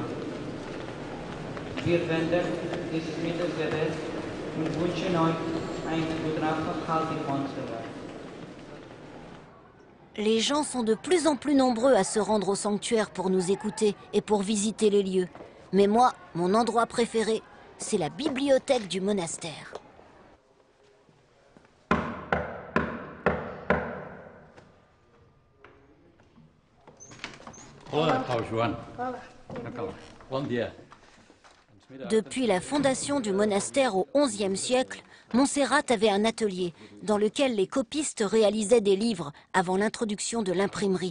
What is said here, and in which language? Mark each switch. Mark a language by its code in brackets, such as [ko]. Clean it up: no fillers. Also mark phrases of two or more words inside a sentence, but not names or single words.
[de] Wir wenden dieses Mittagsgebet und wünschen euch einen guten Aufenthalt in Montserrat. [fr] Les gens sont de plus en plus nombreux à se rendre au sanctuaire pour nous écouter et pour visiter les lieux. Mais moi, mon endroit préféré, c'est la bibliothèque du monastère. Depuis la fondation du monastère au XIe siècle, Montserrat avait un atelier dans lequel les copistes réalisaient des livres avant l'introduction de l'imprimerie.